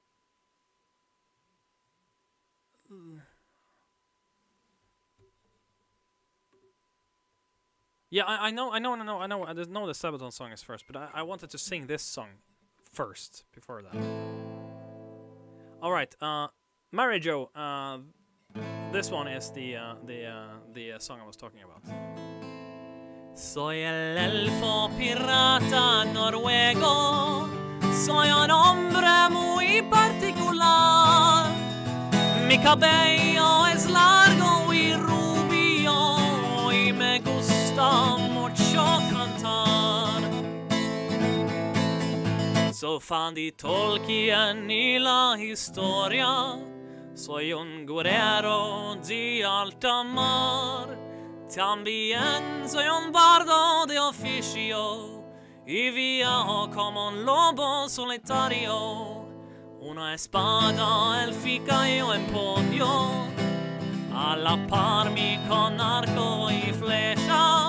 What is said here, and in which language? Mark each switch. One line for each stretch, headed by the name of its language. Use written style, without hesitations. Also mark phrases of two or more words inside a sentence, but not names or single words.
English: Yeah, I know. I know the Sabaton song is first, but I wanted to sing this song first before that. All right, Mary Jo. This one is the song I was talking about.
Spanish: Soy el elfo pirata noruego. Soy un hombre muy particular. Mi cabello es largo y rubio y me gusta mucho cantar. Så fan de Tolkien y la historia. Soy un guerrero de alta mar. También soy un bardo de oficio y viajo como un lobo solitario. Una espada élfica y un empuño, a la par mi con arco y flecha.